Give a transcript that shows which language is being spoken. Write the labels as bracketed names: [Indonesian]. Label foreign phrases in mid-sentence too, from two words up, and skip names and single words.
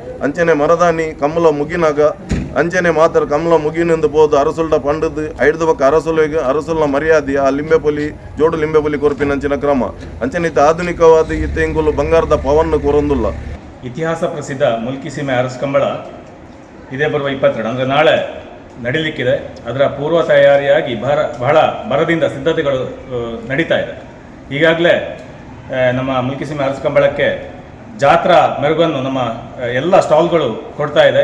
[Tulu] ಅಂಚನೆ ಮರದಾನಿ ಕಂಬಳ ಮುಗಿನಾಗ ಅಂಚನೆ ಮಾತ್ರ ಕಂಬಳ ಮುಗಿನಿಂದ ಬೋದು ಅರಸುಲ್ಡ ಪಂಡದು ಐಡ್ದು ಬಕ್ಕ ಅರಸುಲ್ನ ಮರ್ಯಾದೆ ಆ ಲಿಂಬೆಪೊಲಿ ಜೋಡು ಲಿಂಬೆಪೊಲಿ ಕೊರಪಿನ ಅಂಚಿನ ಕ್ರಮ. ಅಂಚನೆ ಇತ್ತ ಆಧುನಿಕವಾದ ಇತ್ತ ಎಂಗುಲು ಬಂಗಾರದ ಪವನ್ನು ಕೊರೊಂದುಲ್ಲ. [Kannada] ಇತಿಹಾಸ ಪ್ರಸಿದ್ಧ ಮುಲ್ಕಿ ಸೀಮೆ ಅರಸು ಕಂಬಳ ಇದೇ ಬರುವ 22 ಅಂದರೆ ನಾಳೆ ನಡೀಲಿಕ್ಕಿದೆ. ಅದರ ಪೂರ್ವ ತಯಾರಿಯಾಗಿ ಬಹಳ ಭರದಿಂದ ಸಿದ್ಧತೆಗಳು ನಡೀತಾ ಇದೆ. ಈಗಾಗಲೇ ನಮ್ಮ ಮುಲ್ಕಿ ಸೀಮೆ ಅರಸು ಕಂಬಳಕ್ಕೆ ಜಾತ್ರಾ ಮೆರುಗನ್ನು ನಮ್ಮ ಎಲ್ಲ ಸ್ಟಾಲ್ಗಳು ಕೊಡ್ತಾ ಇದೆ.